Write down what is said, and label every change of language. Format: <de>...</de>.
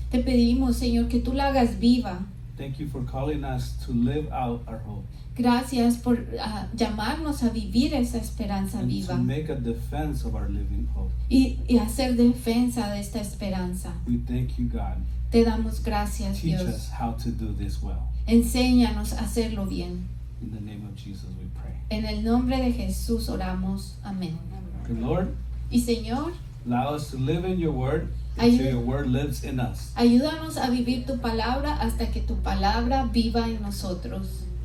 <es>Te pedimos, Señor, que tú la hagas viva.</es> <en>Thank you for calling us to live out our hope</en> <es>Gracias por llamarnos a vivir esa esperanza</es> <en>and to</en> <es>viva</es> <en>make a defense of our living hope.</en> <es>y hacer defensa de esta esperanza.</es> <en>We thank you, God.</en> <es>Te damos gracias,</es> <en>Teach</en> <es>Dios.</es> <en>us how to do this well.</en> <es>Enséñanos a hacerlo bien.</es> <en>In the name of Jesus we pray.</en> <es>En el nombre de Jesús oramos. Amén.</es> <en>Good Lord,</en> <es>Y Señor,</es> <en>allow us to live in your word</en> <es>Ayúd-</es> <en>until your word lives in us.</en> <es>ayúdanos a vivir tu palabra hasta que tu palabra viva en nosotros.</es>